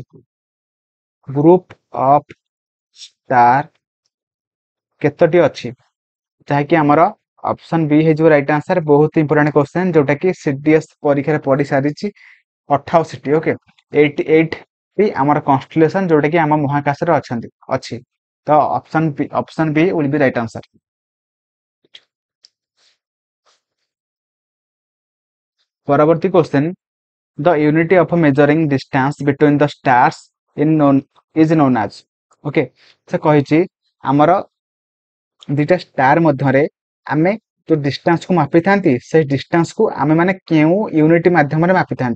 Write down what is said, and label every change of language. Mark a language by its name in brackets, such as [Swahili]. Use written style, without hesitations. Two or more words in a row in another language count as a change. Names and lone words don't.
[English] group of star [Odia] କେତୋଟି ଅଛି, ଯାହାକି ଆମର ଅପସନ ବି ହେଇଯିବ [English] right answer. [Odia] ବହୁତ [English] important question, [Odia] ଯୋଉଟା କି ସିଡିଏସ୍ ପରୀକ୍ଷାରେ ପଡି ସାରିଛି 88ଟି। ଓକେ, 88 ବି ଆମର କନଷ୍ଟିଲେସନ ଯୋଉଟା କି ଆମ ମହାକାଶରେ ଅଛି। ତ ଅପସନ ବି [English] will be right answer। ପରବର୍ତ୍ତୀ question the unity of measuring distance between the stars is known as. [Odia] ଓକେ, ସେ କହିଛି ଆମର ଦିଟା ଷ୍ଟାର ମଧ୍ୟରେ ଆମେ ଯୋଉ ଡିଷ୍ଟାନ୍ସ କୁ ମାପିଥାନ୍ତି ସେ ଡିଷ୍ଟାନ୍ସ କୁ ଆମେ ମାନେ କେଉଁ ୟୁନିଟ ମାଧ୍ୟମରେ ମାପିଥାନ୍ତି।